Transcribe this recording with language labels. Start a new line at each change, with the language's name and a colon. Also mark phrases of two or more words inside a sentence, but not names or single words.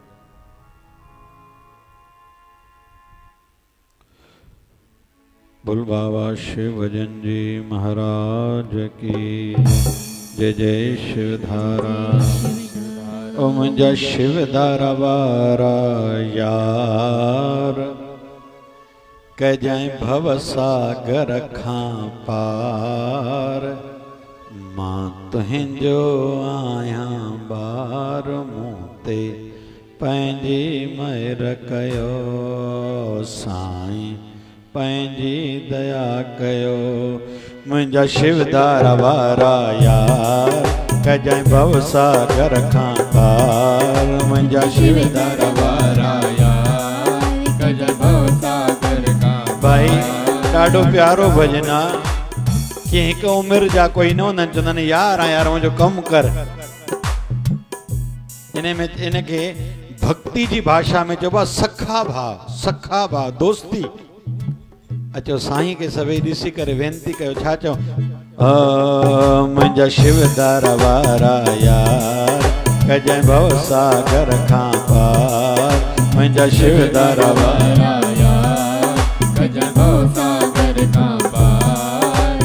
Hindi: बोल बाबा शिव भजन जी महाराज की जय। जय शिवधारा।
Sindhi: ओम जय शिवधारा वारा यार, कह जाए भव सागर खां पार। मां तुहिं जो आया बार, मूते पंहिंजी महर कयो। साईं पंहिंजी दया कयो। मुंहिंजा शिवधारा वारा यार, कह जाए भव सागर खां पार। मुंहिंजा शिवधारा वारा यार, कह जाए भव सागर खां पार। भाई ॾाढो प्यारो भॼन आहे कि हिकु उमिरि जा कोई न हूंदा आहिनि, चवंदा आहिनि यार यार मुंहिंजो कमु कर। इनखे भक्ति जी भाषा में चइबो आहे सखा भाव, सखा भाव, दोस्ती। अचो साईं के सभई ॾिसी करे वेनती कयो, छा चओ? मुंहिंजा शिवधारा वारा यार, कजाए भव सागर खां पार। मुंहिंजा शिवधारा वारा यार, कजाए भव सागर खां पार।